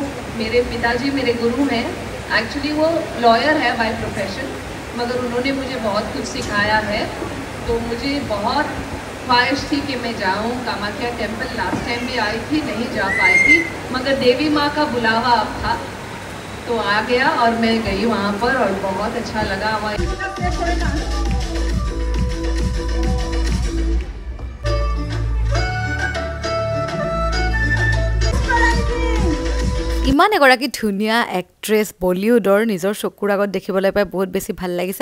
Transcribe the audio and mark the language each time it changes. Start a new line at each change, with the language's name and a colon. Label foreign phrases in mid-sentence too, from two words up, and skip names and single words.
Hindi: मेरे पिताजी मेरे गुरु हैं, एक्चुअली वो लॉयर है
English: by profession,
Hindi: मगर उन्होंने मुझे बहुत कुछ सिखाया है। तो मुझे बहुत ख्वाहिश थी कि मैं जाऊँ कामाख्या टेम्पल।
English: last time
Hindi: भी आई थी, नहीं जा पाई थी, मगर देवी माँ का बुलावा अब था तो आ गया और मैं गई वहाँ पर और बहुत अच्छा लगा।
Assamese: ইমান এগৰাকী ধুনীয়া এক্ট্ৰেছ বলিউডৰ নিজৰ চকুৰ আগত দেখিবলৈ পাই বহুত বেছি ভাল লাগিছে।